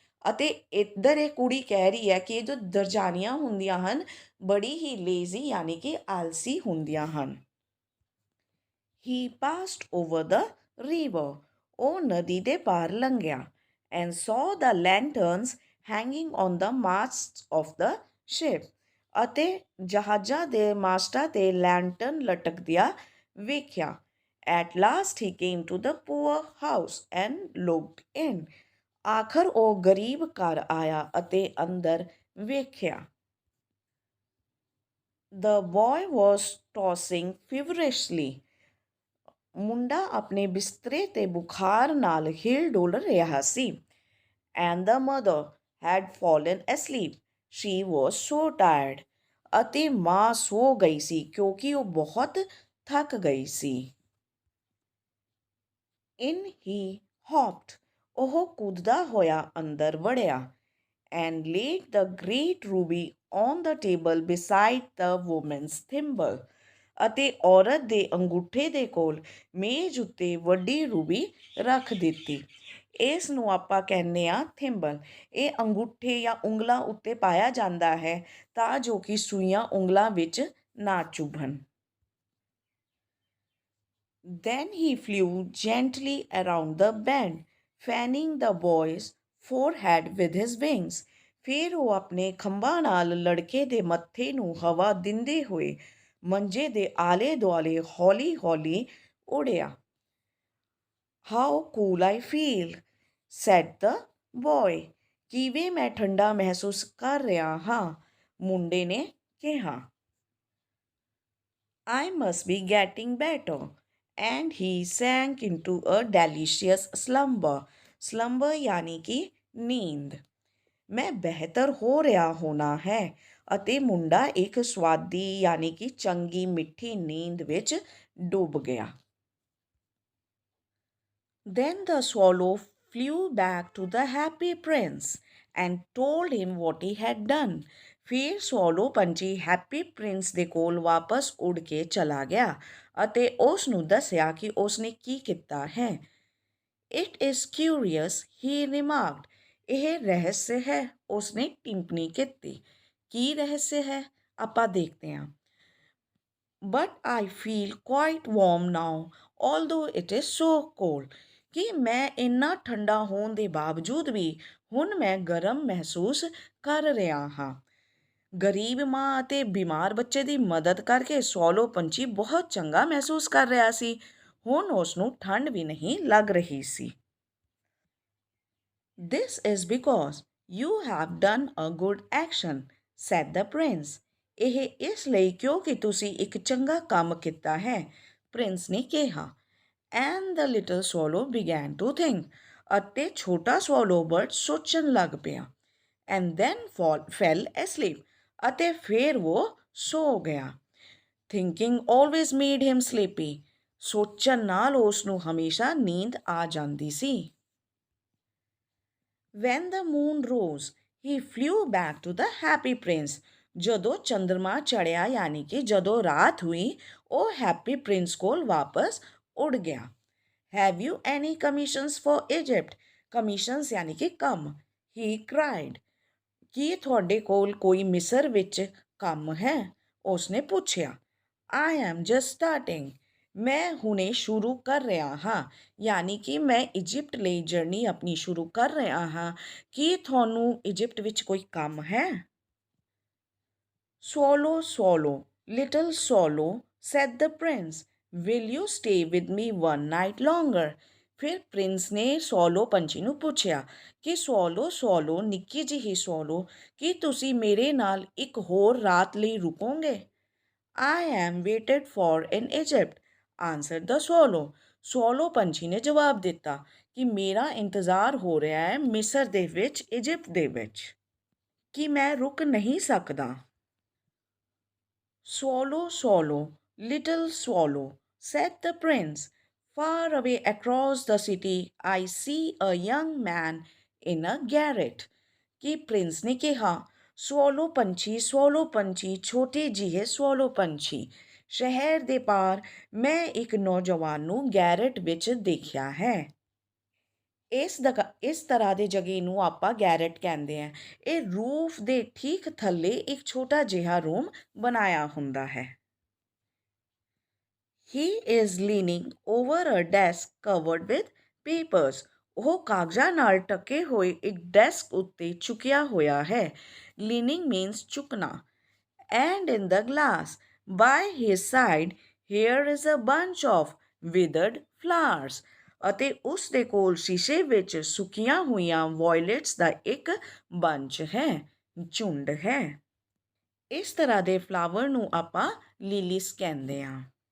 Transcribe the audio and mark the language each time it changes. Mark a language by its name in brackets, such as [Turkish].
[Punjabi] ਅਤੇ ਇੱਧਰ ਇਹ ਕੁੜੀ ਕਹਿ ਰਹੀ ਹੈ ਕਿ ਇਹ ਜੋ ਦਰਜਾਨੀਆਂ ਹੁੰਦੀਆਂ ਹਨ ਬੜੀ ਹੀ ਲੇਜ਼ੀ ਯਾਨੀ ਕਿ ਆਲਸੀ ਹੁੰਦੀਆਂ ਹਨ। [English] He passed over the river. [Punjabi] ਉਹ ਨਦੀ ਦੇ ਪਾਰ ਲੰਘਿਆ [English] and saw the lanterns hanging on the masts of the ship. [Punjabi] ਅਤੇ ਜਹਾਜ਼ਾਂ ਦੇ ਮਾਸਟਾਂ 'ਤੇ ਲੈਂਟਰਨ ਲਟਕਦਿਆਂ ਵੇਖਿਆ। [English] At last he came to the poor house and looked in. [Punjabi] ਆਖਰ ਉਹ ਗਰੀਬ ਘਰ ਆਇਆ ਅਤੇ ਅੰਦਰ ਵੇਖਿਆ। [English] The boy was tossing feverishly. [Punjabi] ਮੁੰਡਾ ਆਪਣੇ ਬਿਸਤਰੇ 'ਤੇ ਬੁਖਾਰ ਨਾਲ ਹਿਲ ਡੁਲ ਰਿਹਾ ਸੀ। [English] And the mother had fallen asleep. She was so tired. [Punjabi] ਅਤੇ ਮਾਂ ਸੋ ਗਈ ਸੀ ਕਿਉਂਕਿ ਉਹ ਬਹੁਤ ਥੱਕ ਗਈ ਸੀ। [English] In he hopped. [Punjabi] ਉਹ ਕੁੱਦਦਾ ਹੋਇਆ ਅੰਦਰ ਵੜਿਆ [English] and laid the great ruby on the table beside the woman's thimble. [Punjabi] ਅਤੇ ਔਰਤ ਦੇ ਅੰਗੂਠੇ ਦੇ ਕੋਲ ਮੇਜ਼ ਉੱਤੇ ਵੱਡੀ ਰੂਬੀ ਰੱਖ ਦਿੱਤੀ। ਇਸ ਨੂੰ ਆਪਾਂ ਕਹਿੰਦੇ ਹਾਂ ਥਿੰਬਲ। ਇਹ ਅੰਗੂਠੇ ਜਾਂ ਉਂਗਲਾਂ ਉੱਤੇ ਪਾਇਆ ਜਾਂਦਾ ਹੈ ਤਾਂ ਜੋ ਕਿ ਸੂਈਆਂ ਉਂਗਲਾਂ ਵਿੱਚ ਨਾ ਚੁਭਣ। [English] Then he flew gently around the bend, fanning the boy's forehead with his wings. [Punjabi] ਫਿਰ ਉਹ ਆਪਣੇ ਖੰਭਾਂ ਨਾਲ ਲੜਕੇ ਦੇ ਮੱਥੇ ਨੂੰ ਹਵਾ ਦਿੰਦੇ ਹੋਏ ਮੰਜੇ ਦੇ ਆਲੇ ਦੁਆਲੇ ਹੌਲੀ ਹੌਲੀ ਉੜਿਆ। [English] How cool I feel, said the boy. [Punjabi] ਕਿਵੇਂ ਮੈਂ ਠੰਡਾ ਮਹਿਸੂਸ ਕਰ ਰਿਹਾ ਹਾਂ, ਮੁੰਡੇ ਨੇ ਕਿਹਾ। [English] I must be getting better. And he sank into a delicious slumber. [Punjabi] Slumber ਯਾਨੀ ਕਿ ਨੀਂਦ। ਮੈਂ ਬਿਹਤਰ ਹੋ ਰਿਹਾ ਹੋਣਾ ਹੈ ਅਤੇ ਮੁੰਡਾ ਇੱਕ ਸਵਾਦੀ ਯਾਨੀ ਕਿ ਚੰਗੀ ਮਿੱਠੀ ਨੀਂਦ ਵਿੱਚ ਡੁੱਬ ਗਿਆ। [English] Then the swallow flew back to the happy prince and told him what he had done. [Punjabi] ਫਿਰ ਸਵਾਲੋ ਪੰਛੀ ਹੈਪੀ ਪ੍ਰਿੰਸ ਦੇ ਕੋਲ ਵਾਪਸ ਉੱਡ ਕੇ ਚਲਾ ਗਿਆ ਅਤੇ ਉਸ ਨੂੰ ਦੱਸਿਆ ਕਿ ਉਸਨੇ ਕੀ ਕੀਤਾ ਹੈ। [English] It is curious, he remarked. [Punjabi] ਇਹ ਰਹੱਸ ਹੈ, ਉਸਨੇ ਟਿੱਪਣੀ ਕੀਤੀ। ਕੀ ਰਹੱਸ ਹੈ ਆਪਾਂ ਦੇਖਦੇ ਹਾਂ। [English] But I feel quite warm now, although it is so cold. [Punjabi] ਕਿ ਮੈਂ ਇੰਨਾ ਠੰਡਾ ਹੋਣ ਦੇ ਬਾਵਜੂਦ ਵੀ ਹੁਣ ਮੈਂ ਗਰਮ ਮਹਿਸੂਸ ਕਰ ਰਿਹਾ ਹਾਂ। ਗਰੀਬ ਮਾਂ ਅਤੇ ਬਿਮਾਰ ਬੱਚੇ ਦੀ ਮਦਦ ਕਰਕੇ ਸੋਲੋ ਪੰਛੀ ਬਹੁਤ ਚੰਗਾ ਮਹਿਸੂਸ ਕਰ ਰਿਹਾ ਸੀ। ਹੁਣ ਉਸ ਨੂੰ ਠੰਡ ਵੀ ਨਹੀਂ ਲੱਗ ਰਹੀ ਸੀ। [English] This is because you have done a good action, said the prince. [Punjabi] ਇਹ ਇਸ ਲਈ ਕਿਉਂਕਿ ਤੁਸੀਂ ਇੱਕ ਚੰਗਾ ਕੰਮ ਕੀਤਾ ਹੈ, ਪ੍ਰਿੰਸ ਨੇ ਕਿਹਾ। [English] And the little swallow began to think. [Punjabi] ਅਤੇ ਛੋਟਾ swallow bird ਸੋਚਣ ਲੱਗ ਪਿਆ। [English] And then fell asleep. [Punjabi] ਅਤੇ ਫਿਰ ਉਹ ਸੋ ਗਿਆ। [English] Thinking always made him sleepy. [Punjabi] ਸੋਚਣ ਨਾਲ ਉਸ ਨੂੰ ਹਮੇਸ਼ਾ ਨੀਂਦ ਆ ਜਾਂਦੀ ਸੀ। [English] When the moon rose, he flew back to the happy prince. [Punjabi] ਜਦੋਂ ਚੰਦਰਮਾ ਚੜ੍ਹਿਆ ਯਾਨੀ ਕਿ ਜਦੋਂ ਰਾਤ ਹੋਈ, ਉਹ ਹੈਪੀ ਪ੍ਰਿੰਸ ਕੋਲ ਵਾਪਸ ਉੱਡ ਗਿਆ। [English] Have you any commissions for Egypt? Commissions [Punjabi] ਯਾਨੀ ਕਿ ਕੰਮ। [English] He cried. [Punjabi] ਕੀ ਤੁਹਾਡੇ ਕੋਲ ਕੋਈ ਮਿਸਰ ਵਿੱਚ ਕੰਮ ਹੈ? ਉਸਨੇ ਪੁੱਛਿਆ। [English] I am just starting. [Punjabi] ਮੈਂ ਹੁਣੇ ਸ਼ੁਰੂ ਕਰ ਰਿਹਾ ਹਾਂ, ਯਾਨੀ ਕਿ ਮੈਂ ਇਜਿਪਟ ਲਈ ਜਰਨੀ ਆਪਣੀ ਸ਼ੁਰੂ ਕਰ ਰਿਹਾ ਹਾਂ। ਕੀ ਤੁਹਾਨੂੰ ਇਜਿਪਟ ਵਿੱਚ ਕੋਈ ਕੰਮ ਹੈ? [English] Swallow, swallow, little swallow, said the prince. Will you stay with me one night longer? [Punjabi] ਫਿਰ ਪ੍ਰਿੰਸ ਨੇ ਸੋਲੋ ਪੰਛੀ ਨੂੰ ਪੁੱਛਿਆ ਕਿ ਸੋਲੋ ਸੋਲੋ ਨਿੱਕੀ ਜਿਹੀ ਸੋਲੋ, ਕੀ ਤੁਸੀਂ ਮੇਰੇ ਨਾਲ ਇੱਕ ਹੋਰ ਰਾਤ ਲਈ ਰੁਕੋਗੇ? [English] I am waited for in Egypt, answered the swallow. [Punjabi] Solo ਪੰਛੀ ਨੇ ਜਵਾਬ ਦਿੱਤਾ ਕਿ ਮੇਰਾ ਇੰਤਜ਼ਾਰ ਹੋ ਰਿਹਾ ਹੈ ਮਿਸਰ ਦੇ ਵਿੱਚ, ਇਜਿਪਟ ਦੇ ਵਿੱਚ। ਕਿ ਮੈਂ ਰੁਕ ਨਹੀਂ ਸਕਦਾ। [English] Swallow, swallow, little swallow, said the prince. Far away across the city, I see a young man in a garret. [Punjabi] ਕਿ ਪ੍ਰਿੰਸ ਨੇ ਕਿਹਾ, ਸਵੋਲੋ ਪੰਛੀ, ਛੋਟੇ ਜਿਹੇ ਸਵੋਲੋ ਪੰਛੀ, ਸ਼ਹਿਰ ਦੇ ਪਾਰ ਮੈਂ ਇੱਕ ਨੌਜਵਾਨ ਨੂੰ ਗੈਰਟ ਵਿੱਚ ਦੇਖਿਆ ਹੈ। ਇਸ ਤਰ੍ਹਾਂ ਦੇ ਜਗ੍ਹਾ ਨੂੰ ਆਪਾਂ ਗੈਰਟ ਕਹਿੰਦੇ ਹਾਂ। ਇਹ ਰੂਫ ਦੇ ਠੀਕ ਥੱਲੇ ਇੱਕ ਛੋਟਾ ਜਿਹਾ ਰੂਮ ਬਣਾਇਆ ਹੁੰਦਾ ਹੈ। [English] He is leaning over a desk covered with papers. [Punjabi] ਉਹ ਕਾਗਜ਼ਾਂ ਨਾਲ ਢਕੇ ਹੋਏ ਇੱਕ ਡੈਸਕ ਉੱਤੇ ਝੁਕਿਆ ਹੋਇਆ ਹੈ। ਲੀਨਿੰਗ ਮੀਨਸ ਝੁਕਣਾ। [English] And in the glass by his side here is a bunch of withered flowers. [Punjabi] ਅਤੇ ਉਸ ਦੇ ਕੋਲ ਸ਼ੀਸ਼ੇ ਵਿੱਚ ਸੁੱਕੀਆਂ ਹੋਈਆਂ ਵਾਇਲਟਸ ਦਾ ਇੱਕ ਬੰਚ ਹੈ, ਝੁੰਡ ਹੈ। ਇਸ ਤਰ੍ਹਾਂ ਦੇ ਫਲਾਵਰ ਨੂੰ ਆਪਾਂ ਲਿਲੀਸ ਕਹਿੰਦੇ ਹਾਂ।